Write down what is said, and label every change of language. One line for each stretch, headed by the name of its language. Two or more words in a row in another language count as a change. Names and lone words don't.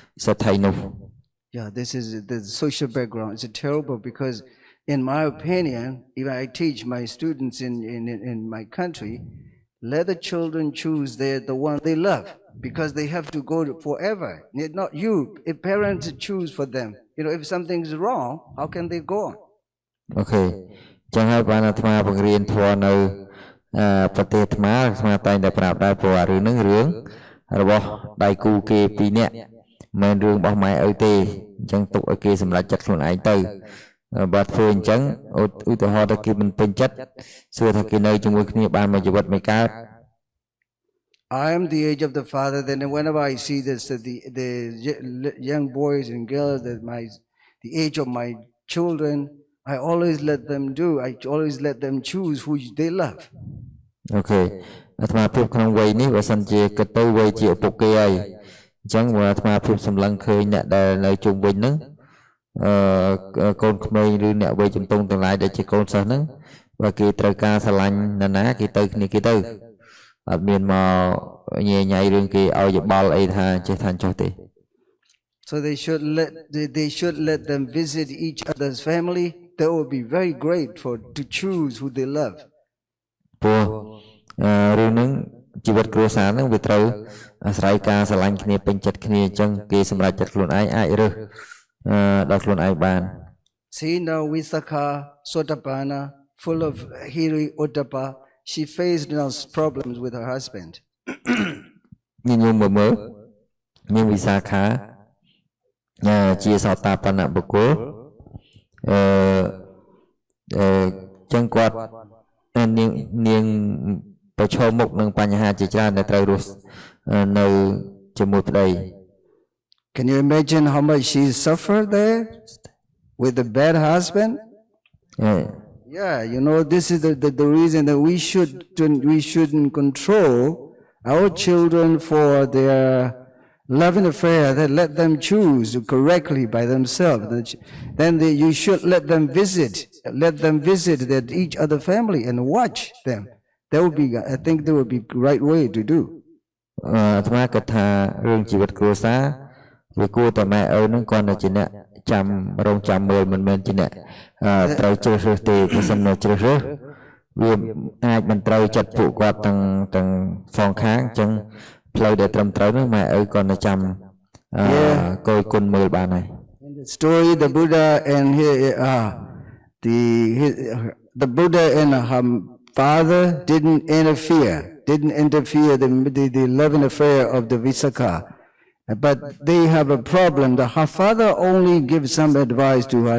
English: Yeah, this is the social background. It's terrible because in my opinion, if I teach my students in my country, let the children choose the one they love because they have to go forever. Not you. If parents choose for them, if something's wrong, how can they go on?
Khmer: អូខេចឹងហើយបានអាត្មាបង្រៀនធម៌នៅប្រទេសអាត្មាតែងតែប្រាប់ដែរព្រោះអារឿងហ្នឹងរឿងរបស់ដៃគូគេពីរនាក់មិនរឿងរបស់ម៉ែឪទេអញ្ចឹងទុកឲ្យគេសម្រេចចិត្តខ្លួនឯងទៅបើធ្វើអញ្ចឹងឧទាហរណ៍ថាគេមិនពេញចិត្តសួរថាគេនៅជាមួយគ្នាបានមួយជីវិតមិនកើត
English: I am the age of the father. Then whenever I see this, the young boys and girls the age of my children, I always let them do. I always let them choose who they love.
Khmer: អូខេអាត្មាភាពក្នុងវ័យនេះបើសិនជាគិតទៅវ័យជាឪពុកគេហើយអញ្ចឹងបើអាត្មាភាពសម្លឹងឃើញអ្នកដែលនៅជុំវិញហ្នឹងកូនក្មេងឬអ្នកវ័យជំទង់ទាំងឡាយដែលជាកូនសិស្សហ្នឹងបើគេត្រូវការស្រឡាញ់ណាគេទៅគ្នាគេទៅអត់មានមកញ៉ៃញ៉ៃរឿងគេឲ្យយោបល់អីថាចេះថាចុះទេ
English: So they should let them visit each other's family. That would be very great to choose who they love.
Khmer: ព្រោះរឿងហ្នឹងជីវិតគ្រួសារហ្នឹងវាត្រូវអាស្រ័យការស្រឡាញ់គ្នាពេញចិត្តគ្នាអញ្ចឹងគេសម្រេចចិត្តខ្លួនឯងអាចរើសដល់ខ្លួនឯងបាន
English: See now Visakha Sotapana full of Hiri Uttapa, she faced problems with her husband.
Khmer: ញញឹមមើលនាងវិសាខាជាសោតាបនៈបុគ្គលចឹងគាត់នាងប្រឈមមុខនឹងបញ្ហាជាច្រើនដែលត្រូវរស់នៅជាមួយប្តី
English: Can you imagine how much she suffered there with the bad husband? Yeah, this is the reason that we shouldn't control our children for their loving affair. That let them choose correctly by themselves. Then you should let them visit each other family and watch them. I think that would be the right way to do.
Khmer: អាត្មាគិតថារឿងជីវិតគ្រួសារវាគួរតែម៉ែឪនឹងគាត់នៅជាអ្នកចាំរងចាំមើលមិនមែនជាអ្នកត្រូវជ្រើសរើសទេបើសិននៅជ្រើសរើសវាអាចមិនត្រូវចិត្តពួកគាត់ទាំងសងខាងអញ្ចឹងផ្លូវដែលត្រឹមត្រូវនោះម៉ែឪគាត់នៅចាំគយគុណមើលបានហើយ
English: In the story the Buddha and the Buddha and her father didn't interfere the loving affair of the Visakha. But they have a problem. Her father only gives some advice to her.